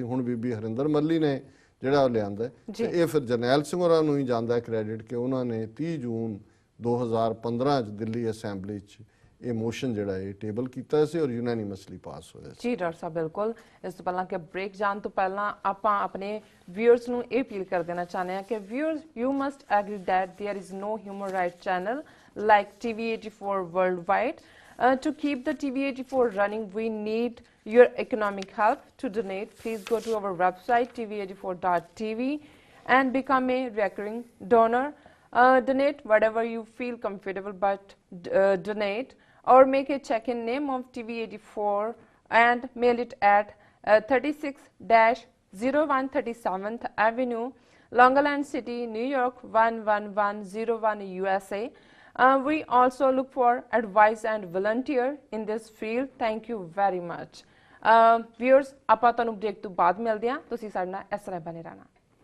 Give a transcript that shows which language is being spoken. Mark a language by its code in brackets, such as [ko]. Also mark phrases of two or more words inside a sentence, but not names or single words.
[pa] ਹੁਣ ਬੀਬੀ ਹਰਿੰਦਰ ਮੱਲੀ ਨੇ ਜਿਹੜਾ ਉਹ ਲਿਆਂਦਾ ਤੇ ਇਹ ਫਿਰ ਜਰਨੈਲ ਸਿੰਘ ਹੋਰਾਂ ਨੂੰ ਹੀ ਜਾਂਦਾ ਕ੍ਰੈਡਿਟ ਕਿ ਉਹਨਾਂ ਨੇ 30 ਜੂਨ 2015 'ਚ ਦਿੱਲੀ ਅਸੈਂਬਲੀ 'ਚ ਇਹ ਮੋਸ਼ਨ ਜਿਹੜਾ ਇਹ ਟੇਬਲ ਕੀਤਾ ਸੀ ਔਰ [en] unanimously pass [pa] ਹੋਇਆ ਸੀ। ਜੀ ਡਾਕਟਰ ਸਾਹਿਬ ਬਿਲਕੁਲ ਇਸ ਤੋਂ ਪਹਿਲਾਂ ਕਿ ਬ੍ਰੇਕ ਜਾਣ ਤੋਂ ਪਹਿਲਾਂ ਆਪਾਂ ਆਪਣੇ ਵਿਊਅਰਸ ਨੂੰ ਇਹ ਅਪੀਲ ਕਰ ਦੇਣਾ ਚਾਹੁੰਦੇ ਹਾਂ ਕਿ [en] viewers you must agree that there is no human right channel like TV84 worldwide. To keep the TV84 running, we need your economic help. To donate, please go to our website tv84.tv and become a recurring donor. Donate whatever you feel comfortable, but donate or make a check in name of TV84 and mail it at 36-0137th Avenue, Long Island City, New York 11101 USA. We also look for advice and volunteer in this field. Thank you very much. [pa] Viewers, ਆਪਾਂ ਤੁਹਾਨੂੰ ਬ੍ਰੇਕ ਤੋਂ ਬਾਅਦ ਮਿਲਦੇ ਹਾਂ। ਤੁਸੀਂ ਸਾਡੇ ਨਾਲ ਇਸ ਤਰ੍ਹਾਂ ਬਣੇ ਰਹਿਣਾ।